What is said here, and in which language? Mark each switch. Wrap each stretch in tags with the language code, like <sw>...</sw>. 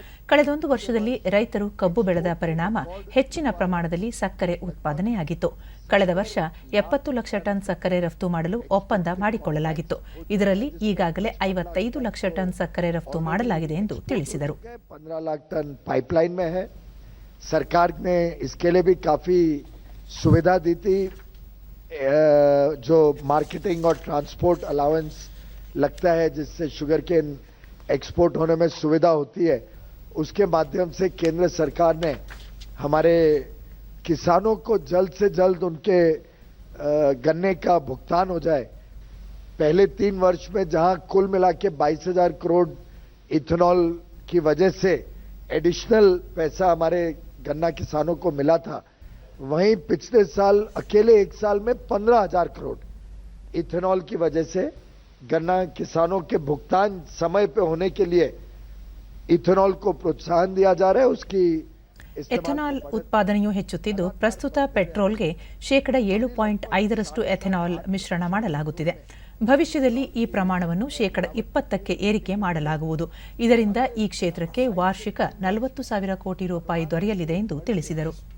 <kn>ಕಳೆದ 1 ವರ್ಷದಲ್ಲಿ ರೈತರು ಕಬ್ಬು ಬೆಳೆದ ಪರಿಣಾಮ ಹೆಚ್ಚಿನ ಪ್ರಮಾಣದಲ್ಲಿ ಸಕ್ಕರೆ ಉತ್ಪಾದನೆಯಾಗಿತ್ತು. ಕಳೆದ ವರ್ಷ 70 ಲಕ್ಷ ಟನ್ ಸಕ್ಕರೆ ರಫ್ತು ಮಾಡಲು ಒಪ್ಪಂದ ಮಾಡಿಕೊಳ್ಳಲಾಗಿತ್ತು. ಇದರಲ್ಲಿ ಈಗಾಗಲೇ 55 ಲಕ್ಷ ಟನ್ ಸಕ್ಕರೆ ರಫ್ತು ಮಾಡಲಾಗಿದೆ ಎಂದು ತಿಳಿಸಿದರು.</kn> <hi>15 लाख टन पाइपलाइन में है. सरकार ने इसके लिए भी काफी सुविधा दी थी. जो मार्केटिंग और ट्रांसपोर्ट अलाउंस लगता है, जिससे शुगर केन एक्सपोर्ट होने में सुविधा होती है, उसके माध्यम से केंद्र सरकार ने हमारे किसानों को जल्द से जल्द उनके गन्ने का भुगतान हो जाए. पहले 3 वर्ष में जहां कुल मिला के 22,000 करोड़ इथेनॉल की वजह से एडिशनल पैसा हमारे गन्ना किसानों को मिला था, वहीं पिछले साल अकेले 1 साल में 15,000 करोड़ इथेनॉल की वजह से गन्ना किसानों के भुगतान समय पे होने के लिए इथेनॉल को प्रोत्साहन दिया जा रहा है. उसकी</hi> <kn>ಎಥೆನಾಲ್ ಉತ್ಪಾದನೆಯೂ ಹೆಚ್ಚುತ್ತಿದ್ದು, ಪ್ರಸ್ತುತ ಪೆಟ್ರೋಲ್ಗೆ 7.5% ಎಥೆನಾಲ್ ಮಿಶ್ರಣ ಮಾಡಲಾಗುತ್ತಿದೆ. ಭವಿಷ್ಯದಲ್ಲಿ ಈ ಪ್ರಮಾಣವನ್ನು 20%ಕ್ಕೆ ಏರಿಕೆ ಮಾಡಲಾಗುವುದು. ಇದರಿಂದ ಈ ಕ್ಷೇತ್ರಕ್ಕೆ ವಾರ್ಷಿಕ 40,000 ಕೋಟಿ ರೂಪಾಯಿ ದೊರೆಯಲಿದೆ ಎಂದು ತಿಳಿಸಿದರು.</kn>